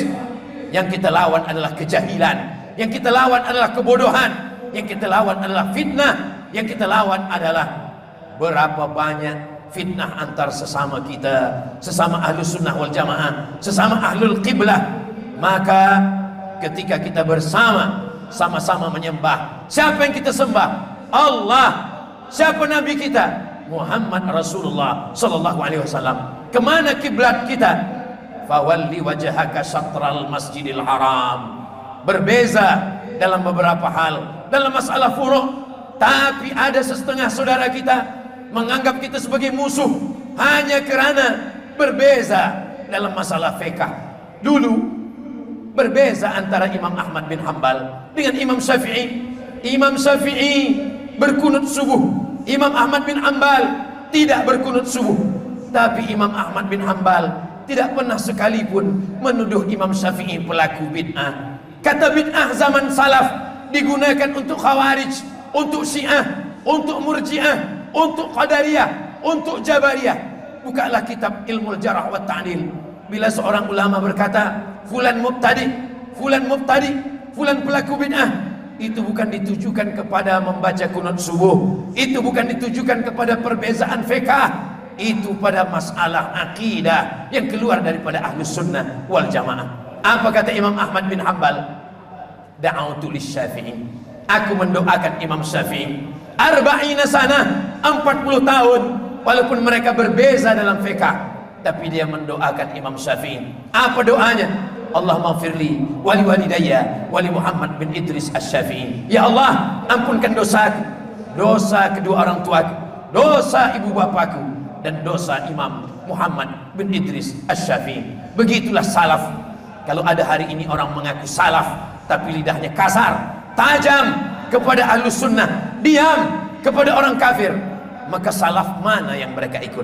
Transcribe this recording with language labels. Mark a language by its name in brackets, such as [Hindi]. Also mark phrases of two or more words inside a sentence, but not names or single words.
[Malay] Yang kita lawan adalah kejahilan, yang kita lawan adalah kebodohan, yang kita lawan adalah fitnah, yang kita lawan adalah berapa banyak fitnah antar sesama kita, sesama [Arabic] أهل السنة والجماعة, [Malay] sesama [Arabic] أهل القبلة. [Malay] Maka ketika kita bersama, sama-sama menyembah, siapa yang kita sembah? Allah. Siapa nabi kita? [Arabic] محمد رسول الله صلى الله عليه وسلم. [Malay] Kemana kiblat kita? [Arabic] فول وجهك شطر المسجد الحرام. [Malay] Berbeza dalam beberapa hal, dalam masalah furu', tapi ada setengah saudara kita menganggap kita sebagai musuh hanya karena berbeza dalam masalah fiqh. Dulu berbeza antara Imam Ahmad bin Hanbal dengan Imam Syafi'i. Imam Syafi'i berkunut subuh, Imam Ahmad bin Hanbal tidak berkunut subuh. Tapi Imam Ahmad bin Hanbal tidak pernah sekalipun menuduh Imam Syafi'i pelaku bid'ah. Kata bid'ah zaman salaf digunakan untuk khawarij, untuk syiah, untuk murji'ah, untuk qadariyah, untuk jabariyah. Bukalah kitab ilmu [Arabic] الجرح والتعديل. [Malay] Bila seorang ulama berkata [Arabic] فلان مبتدع, فلان مبتدع, [Malay] fulan pelaku bid'ah, itu bukan ditujukan kepada membaca kunut subuh, itu bukan ditujukan kepada perbezaan fiqh, itu pada masalah akidah yang keluar daripada [Arabic] أهل السنة والجماعة. [Malay] Apa kata Imam Ahmad bin Hanbal? [Arabic] دعوت للشافعي, [Malay] aku mendoakan Imam Syafi'i 40 sana, 40 tahun, walaupun mereka berbeza dalam fiqh, tapi dia mendoakan Imam Syafi'i. Apa doanya? [Arabic] اللهم اغفر لي ولوالدي ولمحمد بن إدريس الشافعي. [Malay] Ya Allah, ampunkan dosaku, dosa kedua orang tuaku, dosa ibu bapakku, dan dosa Imam Muhammad bin Idris Asy-Syafi'i. Begitulah salaf. Kalau ada hari ini orang mengaku salaf tapi lidahnya kasar, tajam kepada [Arabic] أهل السنة, [Malay] diam kepada orang kafir, maka salaf mana yang mereka ikut?